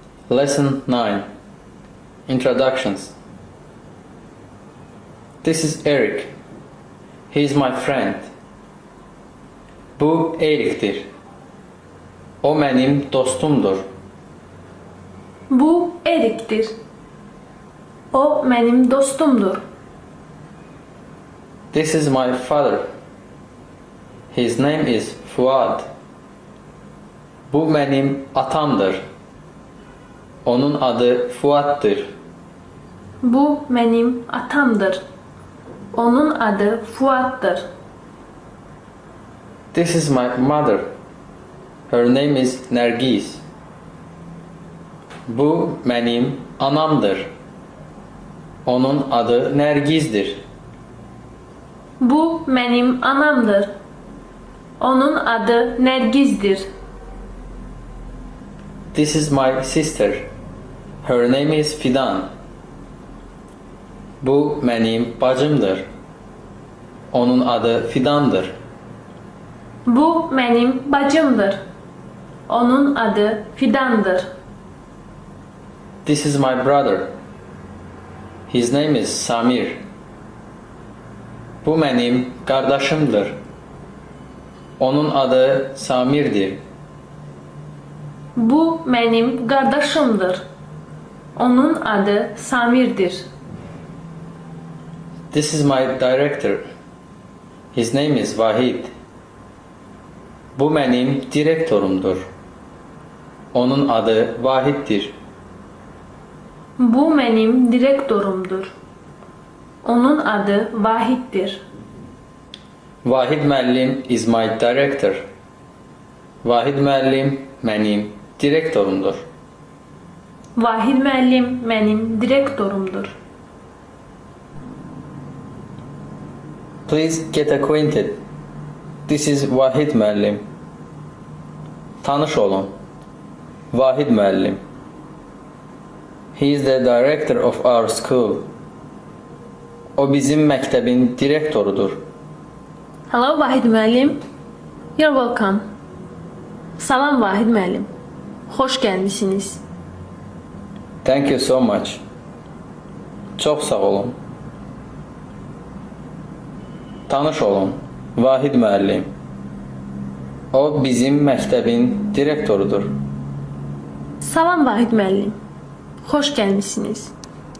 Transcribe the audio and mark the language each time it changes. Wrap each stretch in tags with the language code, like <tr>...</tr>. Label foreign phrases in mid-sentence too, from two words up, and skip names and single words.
<en>Lesson 9. Introductions. This is Eric. He is my friend.</en> <az>Bu Erik'tir. O mənim dostumdur. Bu Erik'tir. O mənim dostumdur.</az> <en>This is my father. His name is Fuad.</en> <az>Bu mənim atamdır. Onun adı Fuad'dır. Bu mənim atamdır. Onun adı Fuad'dır.</az> <en>This is my mother. Her name is Nergis.</en> <az>Bu mənim anamdır. Onun adı Nergizdir. Bu mənim anamdır. Onun adı Nərgizdir.</az> <en>This is my sister. Her name is Fidan.</en> <az>Bu mənim bacımdır. Onun adı Fidandır. Bu mənim bacımdır. Onun adı Fidandır.</az> <en>This is my brother. His name is Samir.</en> <az>Bu mənim qardaşımdır. Onun adı Samirdir. Bu mənim qardaşımdır. Onun adı Samirdir.</az> <en>This is my director. His name is Vahid.</en> <az>Bu mənim direktorumdur. Onun adı Vahiddir. Bu mənim direktorumdur. Onun adı Vahiddir.</az> <en>Vahid müəllim is my director.</en> <az>Vahid müəllim mənim direktorumdur. Vahid müəllim mənim direktorumdur.</az> <en>Please get acquainted. This is Vahid müəllim.</en> <az>Tanış olun.</az> <en>Vahid müəllim. He is the director of our school.</en> <az>O bizim məktəbin direktorudur.</az> <en>Hello Vahid müəllim. You're welcome.</en> <az>Salam Vahid müəllim. Xoş gəlmisiniz.</az> <en>Thank you so much.</en> <az>Çox sağ olun. Tanış olun. Vahid müəllim. O bizim məktəbin direktorudur. Salam Vahid müəllim. Xoş gəlmisiniz.</az>